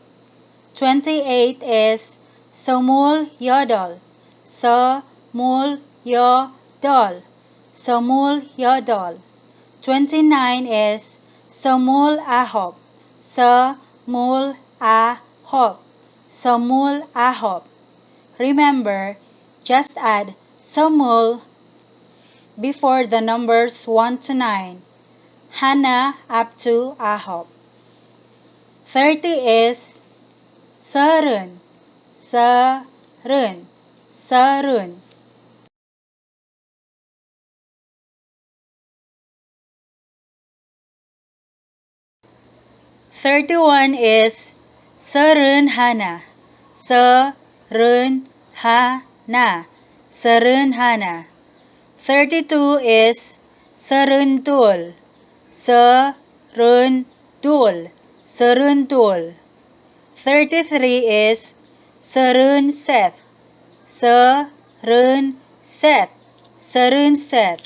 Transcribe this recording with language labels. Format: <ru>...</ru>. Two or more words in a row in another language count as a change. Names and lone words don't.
<ko>28 is 스물여덟, 스물여덟, 스물여덟. 29 is 스물아홉, 스물아홉, 스물아홉.</ko> <en>Remember, just add samul before the numbers 1 to 9, hana up to ahop.</en> <ko>30 is 서른, 서른, 서른. 31 is 서른 하나, 서른 하나, 서른 하나. 32 is 서른둘, 서른둘, 서른둘. 33 is 서른셋, 서른셋, 서른셋.</ko>